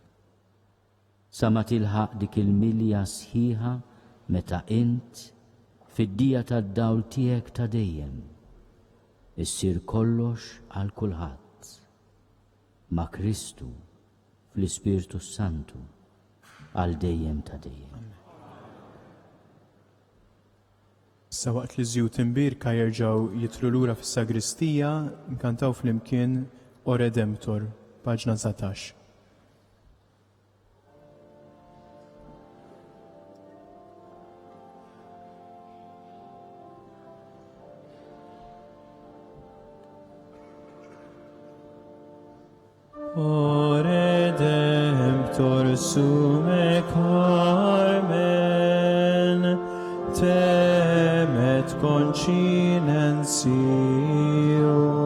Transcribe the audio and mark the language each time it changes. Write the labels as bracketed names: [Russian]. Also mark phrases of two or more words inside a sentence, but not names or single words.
[Maltese] Sa ma tilħaq dik il-milja sħiħa meta int fid-dija tad-dawl tiegħek ta' dejjem issir kollox għal kulħadd ma' Kristu fl-Ispirtu Santu għal dejjem ta' dejjem. Sa waqt li żjud imbirka jerġgħu jitlu lura fis-sagristija, nkantaw flimkien [Latin] O Redemptor, [Maltese] paġna 19. [Latin] O Redemptor sume carmen, temet continensio.